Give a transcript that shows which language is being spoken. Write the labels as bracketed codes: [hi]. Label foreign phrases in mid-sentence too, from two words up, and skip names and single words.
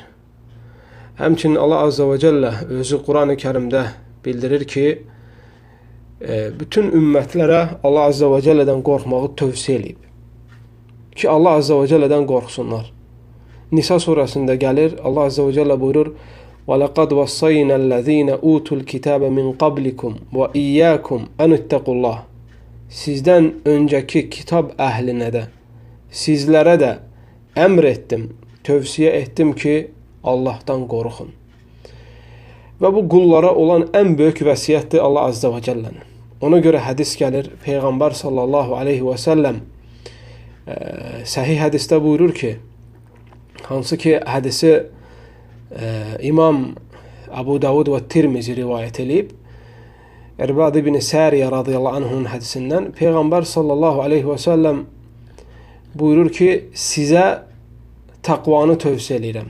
[az] Həmçinin [ar] الله عز وجل [az] özü Quran-ı Kərimdə bildirir ki, bütün ümmətlərə [ar] الله عز وجل [az] qorxmağı tövsiyə edib. Ki, [ar] الله عز وجل [az] qorxsunlar. Nisa surəsində gəlir, [ar] الله عز وجل [az] buyurur, [ar] وَلَقَدْ وَصَّيْنَا الَّذ۪ينَ اُوتُوا الْكِتَابَ مِنْ قَبْلِكُمْ وَاِيَّاكُمْ اَنُ اتَّقُوا اللّٰهِ [az] Sizdən öncəki kitab əhlinə də, sizlərə də əmr etdim, tövsiyə etdim ki, Allahdan qorxun. Və bu qullara olan ən böyük vəsiyyətdir [ar] الله عز وجل. [az] Ona görə hədis gəlir, Peyğəmbər [ar] صلى الله عليه وسلم [az] səhih hədisdə buyurur ki, hansı ki hədisi İmam Abu Davud və Tirmizi rivayət edib, Erbad ibn Sariyə [ar] رضي الله عنه [az] hədisindən Peyğəmbər [ar] صلى الله عليه وسلم [az] buyurur ki, sizə təqvanı tövsiyə edirəm.